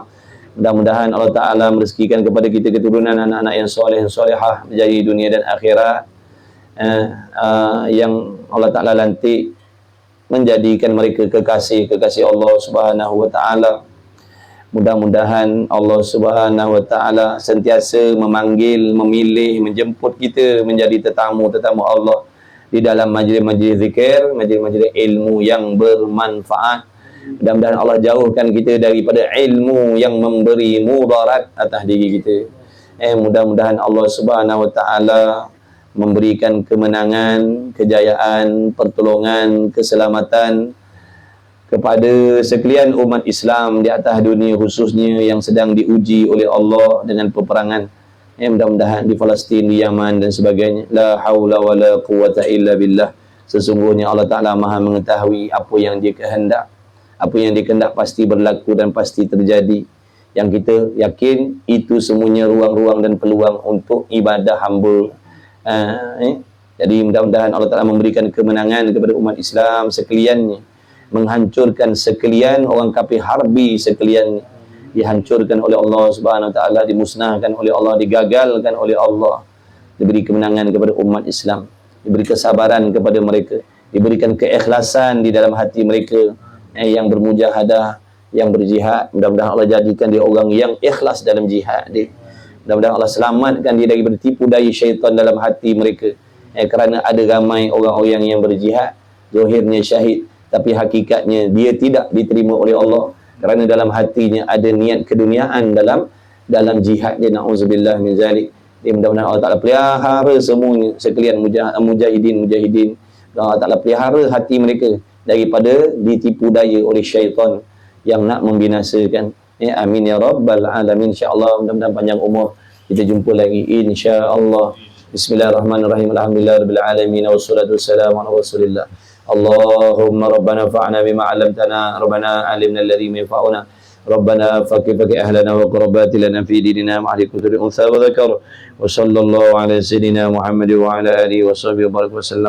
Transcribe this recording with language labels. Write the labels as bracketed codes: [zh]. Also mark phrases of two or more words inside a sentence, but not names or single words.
[ms] Mudah-mudahan Allah Ta'ala merezekikan kepada kita keturunan anak-anak yang soleh, solehah menjadi dunia dan akhirat, yang Allah Ta'ala lantik menjadikan mereka kekasih Allah [ar] سبحانه وتعالى. [ms] Mudah-mudahan Allah [ar] سبحانه وتعالى [ms] sentiasa memanggil, memilih, menjemput kita menjadi tetamu-tetamu Allah di dalam majlis-majlis zikir, majlis-majlis ilmu yang bermanfaat. Mudah-mudahan Allah jauhkan kita daripada ilmu yang memberi mudarat atas diri kita. Mudah-mudahan Allah [ar] سبحانه وتعالى [ms] memberikan kemenangan, kejayaan, pertolongan, keselamatan kepada sekalian umat Islam di atas dunia, khususnya yang sedang diuji oleh Allah dengan peperangan. Mudah-mudahan di Palestin, di Yaman dan sebagainya. [ar] لا حول ولا قوة إلا بالله. [ms] Sesungguhnya Allah Ta'ala Maha mengetahui apa yang Dia kehendak. Apa yang Dia kehendak pasti berlaku dan pasti terjadi. Yang kita yakin itu semuanya ruang-ruang dan peluang untuk ibadah hamba. Jadi mudah-mudahan Allah Ta'ala memberikan kemenangan kepada umat Islam sekaliannya, menghancurkan sekalian orang kafir harbi sekalian, dihancurkan oleh Allah [ar] سبحانه وتعالى, [ms] dimusnahkan oleh Allah, digagalkan oleh Allah, diberi kemenangan kepada umat Islam, diberi kesabaran kepada mereka, diberikan keikhlasan di dalam hati mereka yang bermujahadah, yang berjihad. Mudah-mudahan Allah jadikan dia orang yang ikhlas dalam jihad dia. Mudah-mudahan Allah selamatkan dia daripada tipu daya syaitan dalam hati mereka. Kerana ada ramai orang-orang yang berjihad, zahirnya syahid, tapi hakikatnya dia tidak diterima oleh Allah kerana dalam hatinya ada niat keduniaan dalam jihad dia. [ar] نعوذ بالله من ذلك. [ms] Mudah-mudahan Allah Ta'ala pelihara semuanya sekalian mujahidin. Allah Ta'ala pelihara hati mereka daripada ditipu daya oleh syaitan yang nak membinasakan. [ar] آمين يا رب العالمين. [ms] InsyaAllah mudah-mudahan panjang umur. Kita jumpa lagi insya-Allah. [ar] بسم الله الرحمن الرحيم الحمد لله رب العالمين والصلاة والسلام على رسول الله. اللهم ربنا انفعنا بما علمتنا ربنا علمنا الذي ينفعنا ربنا فقه أهلنا وقرابة لنا في ديننا مع الكثير أنثى وذكر وصلى الله على سيدنا محمد وعلى آله وصحبه وبارك وسلم.